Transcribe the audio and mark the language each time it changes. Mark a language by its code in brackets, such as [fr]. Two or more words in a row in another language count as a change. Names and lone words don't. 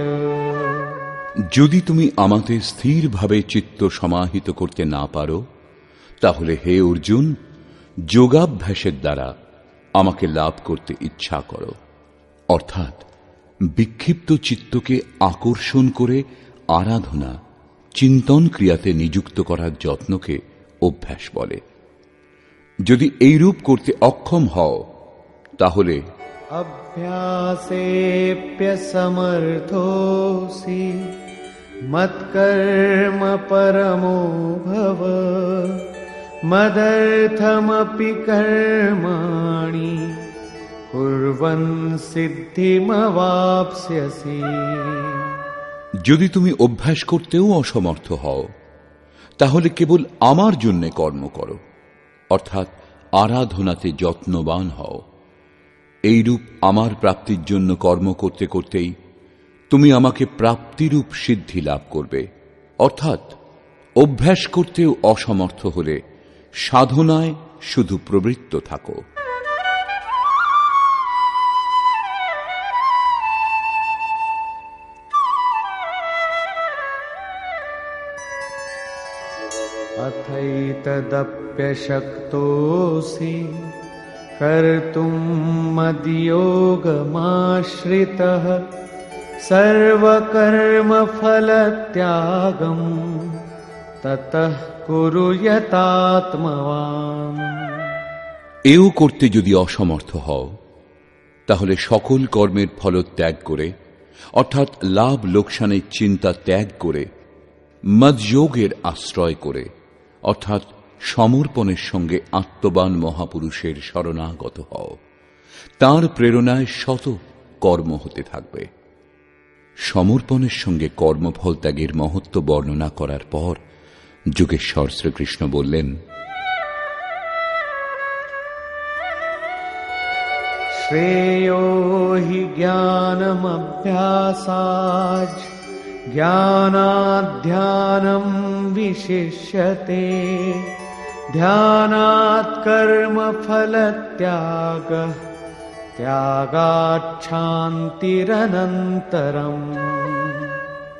[bn] যদি তুমি আমাতে স্থিরভাবে চিত্ত সমাহিত করতে না পারো, তাহলে হে অর্জুন, যোগাভ্যাসের দ্বারা আমাকে লাভ করতে ইচ্ছা করো। অর্থাৎ বিক্ষিপ্ত চিত্তকে আকর্ষণ করে আরাধনা চিন্তন ক্রিয়াতে নিযুক্ত করার যত্নকে অভ্যাস বলে। যদি এইরূপ করতে অক্ষম হও, তাহলে [sa] अभ्यासेऽप्यसमर्थोऽसि मत्कर्म परमो भव मदर्थमपि कर्माणि कुर्वन् सिद्धिमवाप्स्यसि। [bn] যদি তুমি অভ্যাস করতেও অসমর্থ হও, তাহলে কেবল আমার জন্য কর্ম করো, অর্থাৎ আরাধনাতে যত্নবান হও। এইরূপ আমার প্রাপ্তির জন্য কর্ম করতে করতেই তুমি আমাকে প্রাপ্তিরূপ সিদ্ধি লাভ করবে। অর্থাৎ অভ্যাস করতেও অসমর্থ হলে সাধনায় শুধু প্রবৃত্ত থাকো। [sa] अथैतदप्यशक्तोऽसि कर्तुं मद्योगमाश्रितः सर्वकर्मफलत्यागं ततः कुरु यतात्मवान्। [bn] এও করতে যদি অসমর্থ হও, তাহলে সকল কর্মের ফলত্যাগ করে, অর্থাৎ লাভ লোকসানের চিন্তা ত্যাগ করে, মদযোগের আশ্রয় করে, অর্থাৎ সমর্পণের সঙ্গে আত্মবান মহাপুরুষের শরণাগত হও। তাঁর প্রেরণায় শত কর্ম হতে থাকবে। সমর্পণের সঙ্গে কর্মফল ত্যাগের মহত্ব বর্ণনা করার পর যোগেশ্বর শ্রীকৃষ্ণ বললেন, [sa] श्रेयो हि ज्ञानमभ्यासाच् ज्ञानाध्यानं विशिष्यते ध्यानात् कर्मफलत्यागः त्यागात् शान्तिरनन्तरम्।